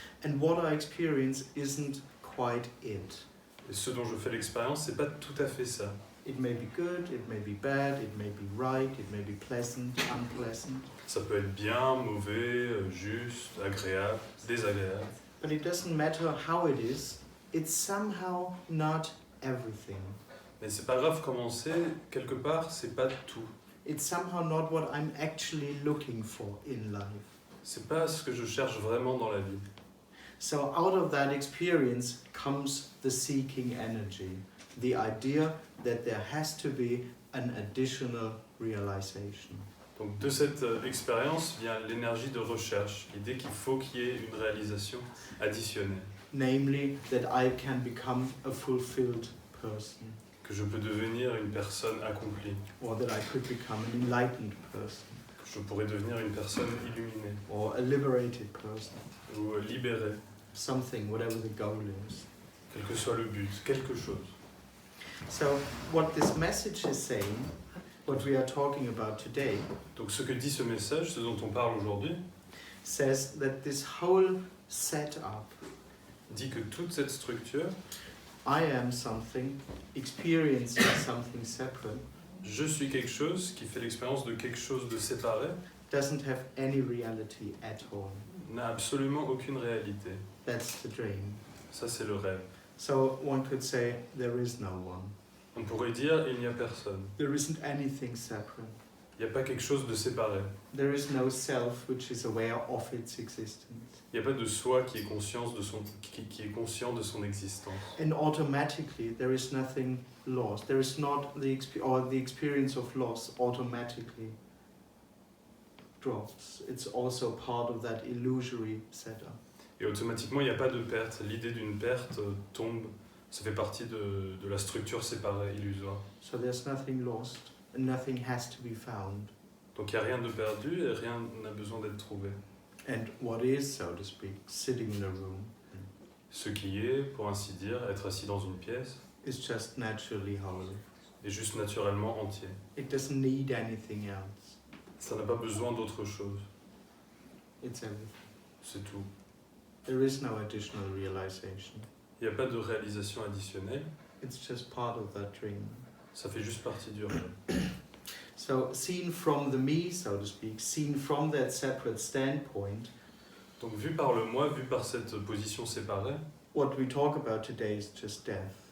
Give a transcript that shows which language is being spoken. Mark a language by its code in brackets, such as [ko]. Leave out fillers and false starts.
[en] and what I experience isn't quite it. [fr] et ce dont je fais l'expérience, c'est pas tout à fait ça. [en] It may be good, it may be bad, it may be right, it may be pleasant, unpleasant, [fr] Ça peut être bien, mauvais, juste, agréable, désagréable. [en] but it doesn't matter how it is, it's somehow not everything. [fr] Mais c'est pas grave comment c'est, quelque part, c'est pas tout. [en] It's somehow not what I'm actually looking for in life. [fr] C'est pas ce que je cherche vraiment dans la vie. [en] So out of that experience comes the seeking energy, the idea that there has to be an additional realization. [fr] Donc de cette expérience vient l'énergie de recherche, l'idée qu'il faut qu'il y ait une réalisation additionnelle, [en] Namely, that I can become a fulfilled person, [fr] que je peux devenir une personne accomplie, [en] or that I could become an enlightened person, [fr] que je pourrais devenir une personne illuminée [en] or a liberated person, [fr] ou libérée, [en] something, whatever the goal is. [fr] quel que soit le but, quelque chose. [en] So what this message is saying, what we are talking about today, [fr] Donc ce que dit ce message, ce dont on parle aujourd'hui, [en] says that this whole setup, [fr] dit que toute cette structure, [en] I am something, experiencing something separate, [fr] je suis quelque chose qui fait l'expérience de quelque chose de séparé, [en] doesn't have any reality at all. [fr] n'a absolument aucune réalité. [en] That's the dream. [fr] Ça c'est le rêve. [en] So one could say there is no one. [fr] On pourrait dire il n'y a personne. [en] There isn't anything separate. [fr] Il n'y a pas quelque chose de séparé. [en] There is no self which is aware of its existence. [fr] Il n'y a pas de soi qui est, qui est conscient de son existence. [en] And automatically there is nothing lost. There is not the experience of loss automatically drops. It's also part of that illusory setup. [fr] Et automatiquement, il n'y a pas de perte. L'idée d'une perte tombe. Ça fait partie de la structure séparée, illusoire. [en] So there's nothing lost and nothing has to be found. [fr] Donc il n'y a rien de perdu et rien n'a besoin d'être trouvé. [en] And what is, so to speak, sitting in a room [fr] Ce qui est, pour ainsi dire, être assis dans une pièce, [en] is just naturally whole. [fr] est juste naturellement entier. [en] It doesn't need anything else. [fr] Ça n'a pas besoin d'autre chose. [en] It's everything. [fr] C'est tout. [en] There is no additional realization. [fr] Il n'y a pas de réalisation additionnelle. [en] It's just part of that dream. [fr] Ça fait juste partie du rêve. [en] So seen from the me, so to speak, seen from that separate standpoint, [fr] Donc vu par le moi, vu par cette position séparée, [en] what we talk about today is just death.